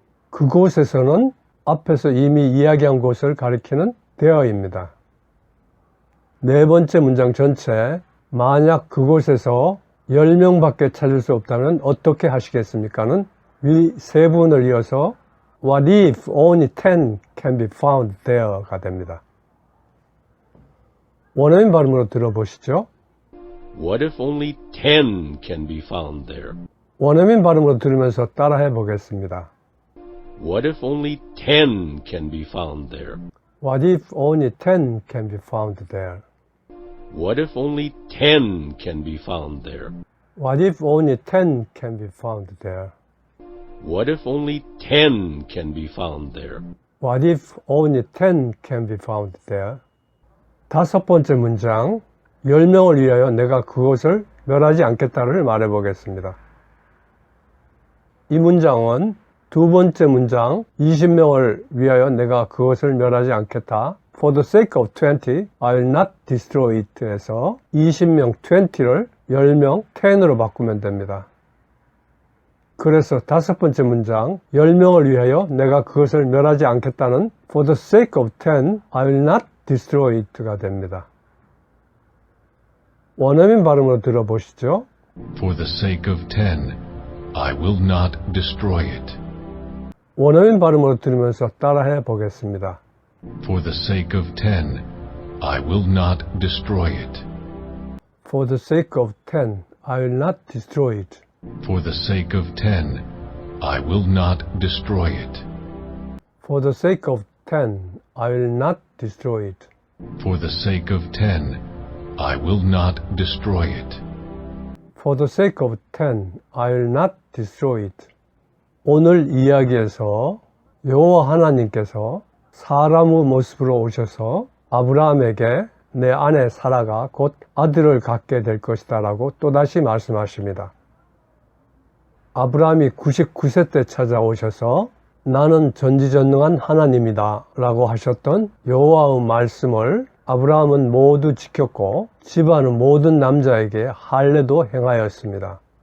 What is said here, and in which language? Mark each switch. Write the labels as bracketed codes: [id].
[ko] 그곳에서는 앞에서 이미 이야기한 곳을 가리키는 there입니다. 네 번째 문장 전체 만약 그곳에서 10명밖에 찾을 수 없다면 어떻게 하시겠습니까는 위 세 분을 이어서 [en] What if only 10 can be found there [ko] 가 됩니다. 원어민 발음으로 들어보시죠. [en] What if only 10 can be found there? 원어민 발음으로 들으면서 따라해 보겠습니다. What if only 10 can be found there? What if only 10 can be found there? What if only 10 can be found there? What if only 10 can be found there? What if only 10 can be found there? What if only 10 can be found there? [ko] 다섯 번째 문장, 10명을 위하여 내가 그것을 멸하지 않겠다를 말해 보겠습니다. 이 문장은 두 번째 문장, 20명을 위하여 내가 그것을 멸하지 않겠다. [en] For the sake of 20, I will not destroy it [ko] 에서 20명 20를 10명 10으로 바꾸면 됩니다. 그래서 다섯 번째 문장, 10명을 위하여 내가 그것을 멸하지 않겠다는 [en] For the sake of 10, I will not destroy it [ko] 가 됩니다. 원어민 발음으로 들어보시죠. [en] For the sake of 10, I will not destroy it. [ko] 원어민 발음으로 들으면서 따라해 보겠습니다. [en] For the sake of 10, I will not destroy it. For the sake of 10, I will not destroy it. For the sake of 10, I will not destroy it. For the sake of 10, I will not destroy it. For the sake of 10, I will not destroy it. For the sake of 10, I will not destroy it. [ko] 오늘 이야기에서 여호와 하나님께서 사람의 모습으로 오셔서 아브라함에게 내 아내 사라가 곧 아들을 갖게 될 것이다 라고 또다시 말씀하십니다. 아브라함이 99세 때 찾아오셔서 나는 전지전능한 하나님이다 라고 하셨던 여호와의 말씀을 아브라함은 모두 지켰고 집안의 모든 남자에게 할례도 행하였습니다.